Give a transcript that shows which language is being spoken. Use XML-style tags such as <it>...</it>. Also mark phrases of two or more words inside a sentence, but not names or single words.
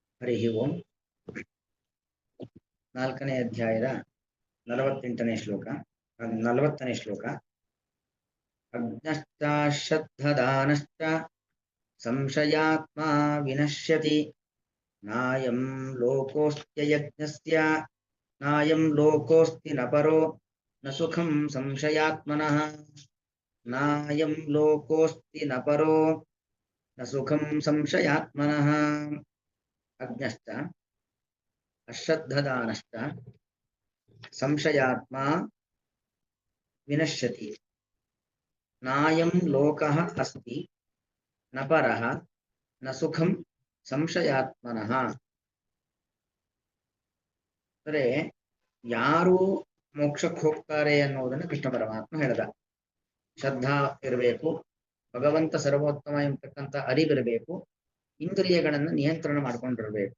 <sa>ಹರಿ ಓಂ.</sa> <kn>4ನೇ ಅಧ್ಯಾಯದ 48ನೇ ಶ್ಲೋಕ 40ನೇ ಶ್ಲೋಕ.</kn> <sa>ಅಜ್ಞಶ್ಚ ಶ್ರದ್ಧದಾನಶ್ಚ ಸಂಶಯಾತ್ಮ ವಿನಶ್ಯತಿ ನಾಯಂ ಲೋಕೋಸ್ತ್ಯಯಜ್ಞಸ್ಯ ನಾಯಂ ಲೋಕೋಸ್ತಿ ನ ಪರೋ ನ ಸುಖಂ ಸಂಶಯಾತ್ಮನಃ ನಾಯಂ ಲೋಕೋಸ್ತಿ ನ ಪರೋ ನ ಸುಖಂ ಸಂಶಯಾತ್ಮನಃ. ಅಜ್ಞಶ್ಚ ಅಶ್ರದ್ಧದಾನಶ್ಚ ಸಂಶಯಾತ್ಮ ವಿನಶ್ಯತಿ ನಾಯಂ ಲೋಕಃ ಅಸ್ತಿ ನ ಪರಃ ನ ಸುಖಂ ಸಂಶಯಾತ್ಮನಃ.</sa> <kn>ಅಂದರೆ ಯಾರು ಮೋಕ್ಷಕ್ಕೆ ಹೋಗ್ತಾರೆ ಅನ್ನೋದನ್ನು ಕೃಷ್ಣ ಪರಮಾತ್ಮ ಹೇಳಿದ. ಶ್ರದ್ಧಾ ಇರಬೇಕು, ಭಗವಂತ ಸರ್ವೋತ್ತಮ ಎಂಬತಕ್ಕಂಥ ಅರಿವಿರಬೇಕು, ಇಂದ್ರಿಯಗಳನ್ನು ನಿಯಂತ್ರಣ ಮಾಡ್ಕೊಂಡಿರಬೇಕು.</kn>